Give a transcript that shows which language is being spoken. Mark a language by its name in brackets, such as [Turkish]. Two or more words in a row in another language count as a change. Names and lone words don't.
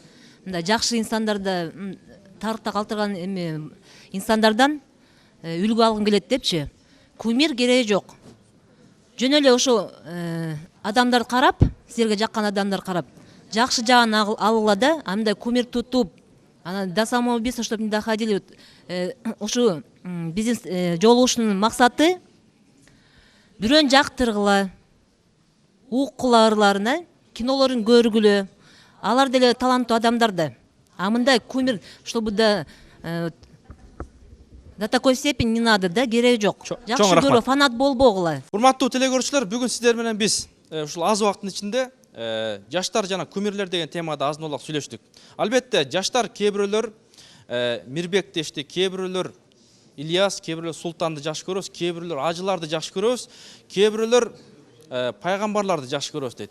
[Kyrgyz] Мындай жакшы инсандарды, тарыхта калтырган эме инсандардан үлгү алгым келет депчи. Кумир кереги жок. Жөн эле ошо адамдар карап, силерге жаккан адамдар карап, жакшы жагын алгыла да, андай кумир тутуп, анан [Russian] до самого убийства, чтобы не доходили. [Kyrgyz] Ошо биздин жолугушуунун максаты бирөөнү жактыргыла, уккула ырларына, кинолорун көргүлө. Алар деле таланттуу адамдар да. А мындай кумир, [Russian] чтобы до такой степени не надо, [Kyrgyz] да, кереги жок. Жакшы көрө, фанат болбогула. Урматтуу телекөрүүчүлөр, бүгүн сиздер менен биз ушул аз убакыттын ичинде жаштар жана кумирлер деген темада азын-олак сүйлөштүк. Албетте, жаштар кээ бирөөлөр Мирбек дешти, кээ бирөөлөр Ильяс, кээ бирөөлөр Султанды жакшы көрөбүз, кээ бирөөлөр Ажыларды жакшы көрөбүз, кээ бирөөлөр пайгамбарларды жакшы көрөбүз дейт.